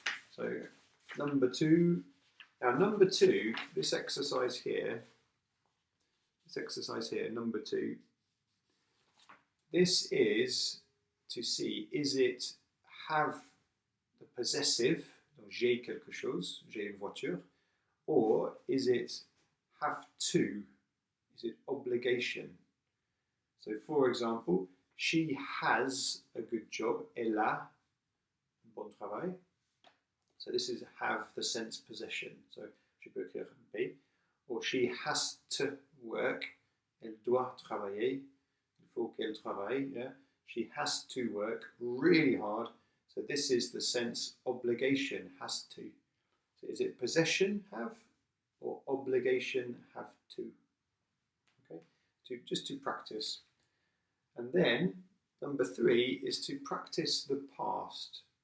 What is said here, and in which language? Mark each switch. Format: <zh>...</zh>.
<en>So number 2. Now number 2, this exercise here, number 2, this is to see, is it have the possessive,</en> <fr>donc j'ai quelque chose, j'ai une voiture,</fr> <en>or is it have to, is it obligation? So for example, she has a good job,</en> <fr>elle a un bon travail.</fr> <en>So this is have the sense possession.</en> <fr>So je peux écrire B.</fr> <en>Or she has to work,</en> <fr>elle doit travailler, il faut qu'elle travaille.</fr> <en>Yeah? She has to work really hard. So this is the sense obligation, has to. So is it possession, have, or obligation, have to? Okay, just to practice. And then number 3 is to practice the past.</en>